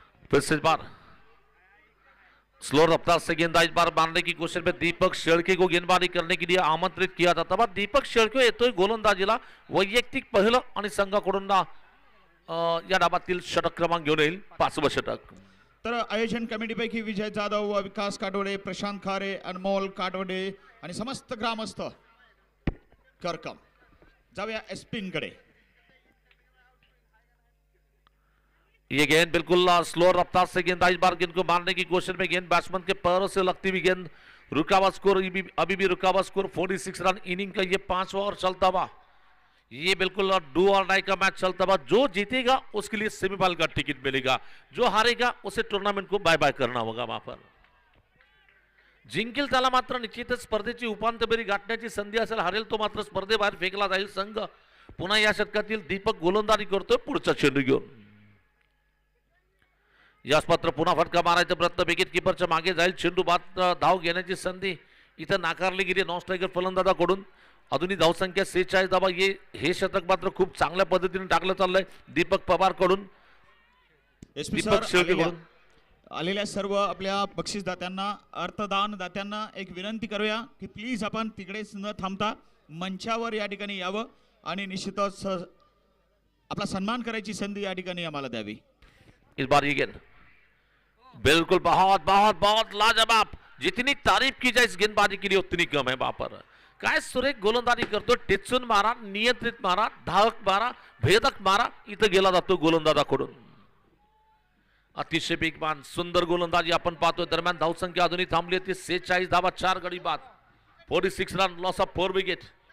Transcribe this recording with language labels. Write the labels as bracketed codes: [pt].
[hi] फिर से इस बार स्लो रफ्तार से गेंदबाजी बार मारने की कोशिश में दीपक शेळके को गेंदबाजी करने के लिए आमंत्रित किया जाता. [mr] दीपक शेळके येतोय गोलंदाजीला. वैयक्तिक पहिलं आणि संघाकडून या डाबातील षटक क्रमांक घेऊन येईल 5वं षटक. तर आयोजन कमिटीपैकी विजय जाधव व विकास काटोडे, प्रशांत खारे, अनमोल काटोडे आणि समस्त ग्रामस्थ करकम. जाऊया स्पिनकडे. [hi] ये गेंद बिल्कुल स्लो रफ्तार से गेंद इस बार गेंद को मारने की कोशिश में गेंद बैट्समैन के पैरों से लगती हुई गेंद. रुका हुआ स्कोर अभी भी रुका हुआ स्कोर 46 रन. इनिंग का ये 5वां ओवर चलता हुआ. ये बिल्कुल डू और डाई का मैच चलता हुआ. जो जीतेगा उसके लिए सेमीफाइनल का टिकट मिलेगा, जो हारेगा उसे टूर्नामेंट को बाय बाय करना होगा. [mr] वहां पर जिंकेल त्याला मात्र निश्चितच स्पर्धेची उपांत्य फेरी गाठण्याची संधी असेल. हरेल तो मात्र स्पर्धेबाहेर फेकला जाईल. संघ पुन्हा या षटकातील दीपक गोलंदाजी करतोय पुढचा चेंडू घेऊन. यास मात्र पुन्हा फटका मारायचा प्रयत्न. विकेट किपरच्या मागे जाईल चेंडू. बाद धाव घेण्याची संधी इथं नाकारली गेली नॉन स्ट्रायकर फलंदाजाकडून. अजूनही धावसंख्या 46 धावा. हे षटक मात्र खूप चांगल्या पद्धतीने टाकलं चाललंय दीपक पवार कडून, दीपक शेळकेकडून. आलेल्या सर्व आपल्या बक्षीसदात्यांना, अर्थदान दात्यांना एक विनंती करूया की प्लीज आपण तिकडेच न थांबता मंचावर या ठिकाणी यावं आणि निश्चितच आपला सन्मान करायची संधी या ठिकाणी आम्हाला द्यावी. [hi] इस बार ये गेंद बिल्कुल बहुत बहुत बहुत लाजवाब. जितनी तारीफ की जाए इस गेंदबाजी के लिए उतनी कम है. [mr] वहां पर काय सुरेख गोलंदाजी करतो. टिचून मारा, नियंत्रित मारा, धावक मारा, भेदक मारा इथं गेला जातो गोलंदाजाकडून. अतिशय बेगवान सुंदर गोलंदाजी आपण पाहतोय. दरम्यान धावसंख्या अजूनही थांबली होती 46 धावा, 4 गडी बाद, 46 रन, [en] Loss of 4 wicket.